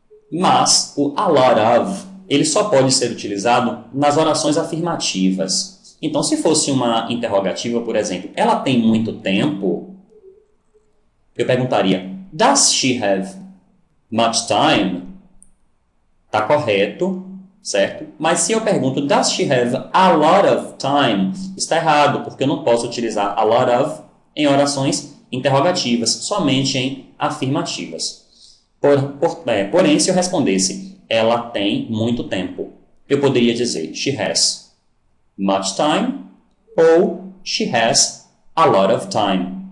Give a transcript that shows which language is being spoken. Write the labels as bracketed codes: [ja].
[pt] Mas o a lot of, ele só pode ser utilizado nas orações afirmativas. Então, se fosse uma interrogativa, por exemplo, ela tem muito tempo, eu perguntaria, [en] does she have much time? [pt] Está correto, certo? Mas se eu pergunto, [en] does she have a lot of time? [pt] Está errado, porque eu não posso utilizar a lot of em orações interrogativas, somente em afirmativas. Porém, se eu respondesse, ela tem muito tempo, eu poderia dizer, [en] she has much time [pt] ou [en] she has a lot of time.